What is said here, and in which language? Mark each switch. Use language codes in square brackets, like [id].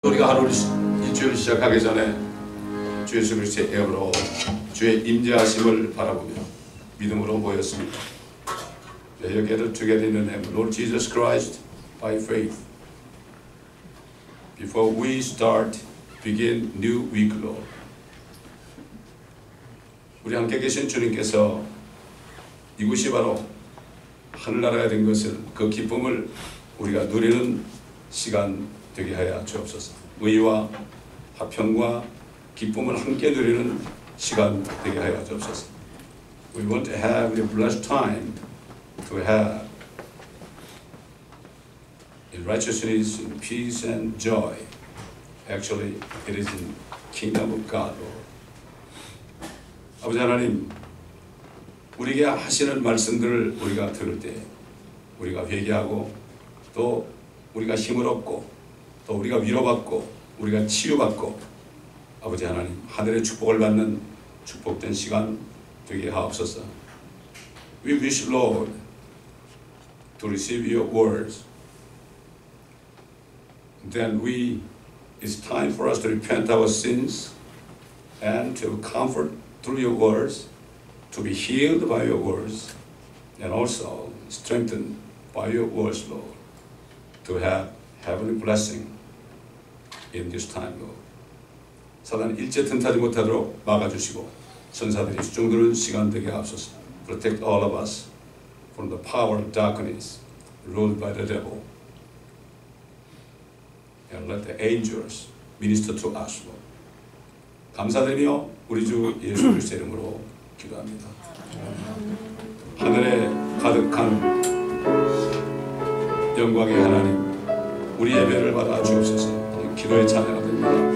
[ko] 우리가 하루 일주일 시작하기 전에 주 예수 그리스도의 이름으로 주의 임재하심을 바라보며 믿음으로 모였습니다. [en] We are gathered together in the name of Lord Jesus Christ by faith. Before we begin new week, Lord. [ko] 우리 함께 계신 주님께서 이곳이 바로 하늘나라가 된 것을, 그 기쁨을 우리가 누리는 시간 되게 하여 주옵소서. 의와 화평과 기쁨을 함께 누리는 시간 되게 하여 주옵소서. [en] We want to have a blessed time to have in righteousness, in peace and joy. Actually, it is in kingdom of God, Lord. [ko] 아버지 하나님, 우리에게 하시는 말씀들을 우리가 들을 때 우리가 회개하고 또 우리가 힘을 얻고 또 우리가 위로받고 우리가 치유받고 아버지 하나님 하늘의 축복을 받는 축복된 시간 되게 하옵소서. [en] We wish, Lord, to receive your words. Then it's time for us to repent our sins and to comfort through your words, to be healed by your words, and also strengthened by your words, Lord, to have heavenly blessing in this time, Lord. [ko] 사단 일제 틈타지 못하도록 막아주시고 천사들이 수종드는 시간 되게 하옵소서. [en] Protect all of us from the power of darkness ruled by the devil, and let the angels minister to us, Lord. [ko] 감사드리며 우리 주 예수 그리스도의 이름으로 기도합니다. 하늘에 가득한 영광의 하나님, 우리 예배를 받아 주옵소서. 기도의 찬양이 됩니다.